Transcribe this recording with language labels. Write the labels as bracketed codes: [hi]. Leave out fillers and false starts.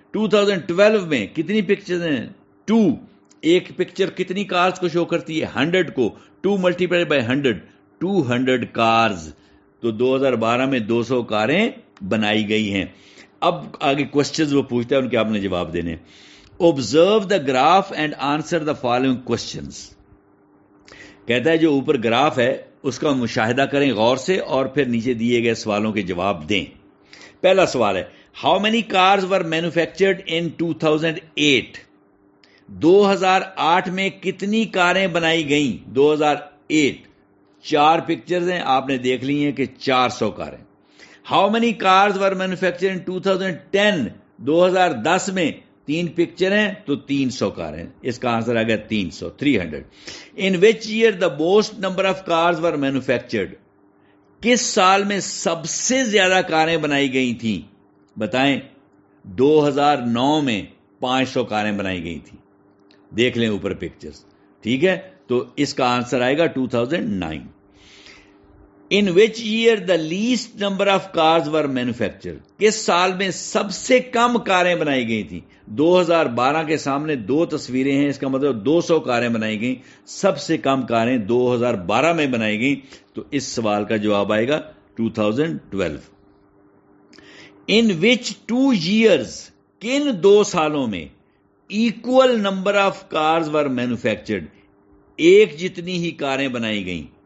[ur] 2012 میں کتنی پکچرز ہیں؟ 2. ایک پکچر کتنی کارز کو شو کرتی ہے؟ 100 کو. 2 ملٹیپلائڈ بائی 100 200 کارز. تو 2012 میں 200 کاریں بنائی گئی ہیں. اب آگے کوشچنز وہ پوچھتا ہے، ان کے آپ نے جواب دینے. [en] Observe the graph and answer the following questions. [ur] کہتا ہے جو اوپر گراف ہے اس کا مشاہدہ کریں غور سے اور پھر نیچے دیے گئے سوالوں کے جواب دیں. پہلا سوال ہے [en] How many cars were manufactured in 2008? [ur] 2008 میں کتنی کاریں بنائی گئیں؟ 2008 4 پکچرز ہیں، آپ نے دیکھ لی ہیں کہ 400 کاریں. [en] How many cars were manufactured in 2010? [ur] 2010 میں 3 پکچر ہیں تو 300 کار ہیں. اس کا آنسر آ گیا 300. [en] In which year the most number of cars were manufactured? [ur] کس سال میں سب سے زیادہ کاریں بنائی گئی تھیں؟ بتائیں. 2009 میں 500 کاریں بنائی گئی تھیں. دیکھ لیں اوپر پکچرز. ٹھیک ہے، تو اس کا آنسر آئے گا 2009. [en] In which year the least number of cars were manufactured? [ur] کس سال میں سب سے کم کاریں بنائی گئی تھیں؟ 2012 کے سامنے 2 تصویریں ہیں، اس کا مطلب 200 کاریں بنائی گئیں. سب سے کم کاریں 2012 میں بنائی گئیں. تو اس سوال کا جواب آئے گا 2012. [en] In which 2 years [ur] کن 2 سالوں میں [en] equal number of cars were manufactured؟ [ur] ایک جتنی ہی کاریں بنائی گئیں.